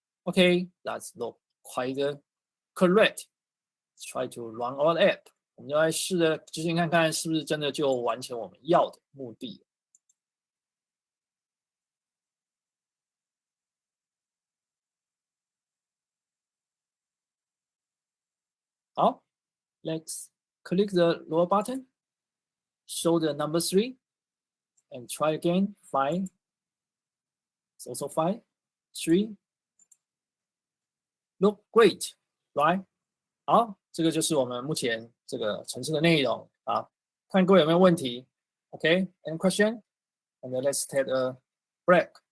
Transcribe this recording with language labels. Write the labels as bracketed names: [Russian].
[English] Okay, that's not quite correct. Let's try to run our app. [Chinese] 我们就来试着执行看看，是不是真的就完成我们要的目的。 [English] 好 ，let's click the lower button, show the number 3, and try again. 5. It's also 5. 3. Look great, right? [Chinese] 好，这个就是我们目前这个程式的内容啊。看各位有没有问题 [English] ？OK, any question? And then let's take a break.